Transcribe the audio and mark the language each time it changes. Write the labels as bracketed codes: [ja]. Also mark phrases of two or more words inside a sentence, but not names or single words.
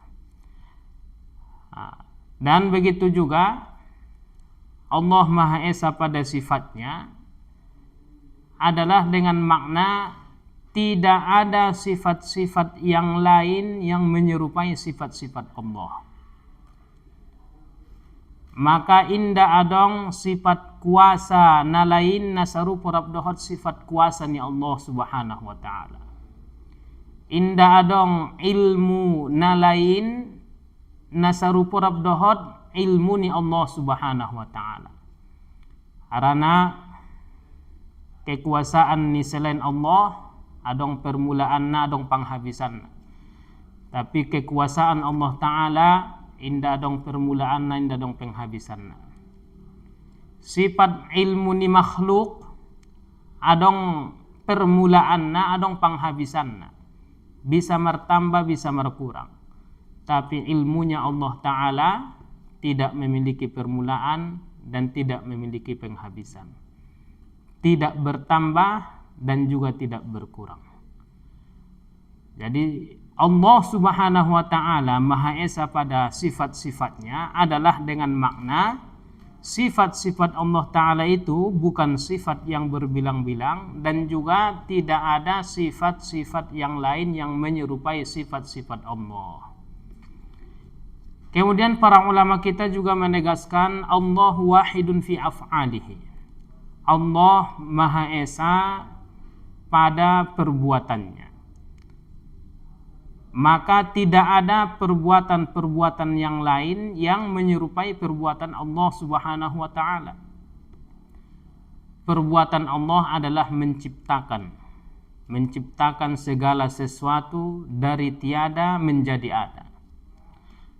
[id] Dan begitu juga Allah Maha Esa pada sifatnya adalah dengan makna tidak ada sifat-sifat yang lain yang menyerupai sifat-sifat Allah. [btm] Maka inda adong sifat kuasa na lain na sarupa rabdohot sifat kuasa ni Allah [ar] سبحانه وتعالى. [btm] Inda adong ilmu na lain nasarupa rabdohot ilmu ni Allah [ar] سبحانه وتعالى. [btm] Karena kekuasaan ni selain Allah adong permulaan na adong panghabisan na. Tapi kekuasaan Allah Ta'ala inda adong permulaan na inda adong penghabisan na. Sifat ilmu ni makhluk adong permulaan na adong panghabisan na. [id] Bisa bertambah bisa berkurang. Tapi ilmunya Allah Ta'ala tidak memiliki permulaan dan tidak memiliki penghabisan. Tidak bertambah dan juga tidak berkurang. Jadi Allah [ar] سبحانه وتعالى [id] Maha Esa pada sifat-sifatnya adalah dengan makna sifat-sifat Allah Ta'ala itu bukan sifat yang berbilang-bilang, dan juga tidak ada sifat-sifat yang lain yang menyerupai sifat-sifat Allah. Kemudian para ulama kita juga menegaskan [ar] الله واحد في أفعاله. [id] Allah Maha Esa pada perbuatannya. Maka tidak ada perbuatan-perbuatan yang lain yang menyerupai perbuatan Allah [ar] سبحانه وتعالى. [id] Perbuatan Allah adalah menciptakan segala sesuatu dari tiada menjadi ada.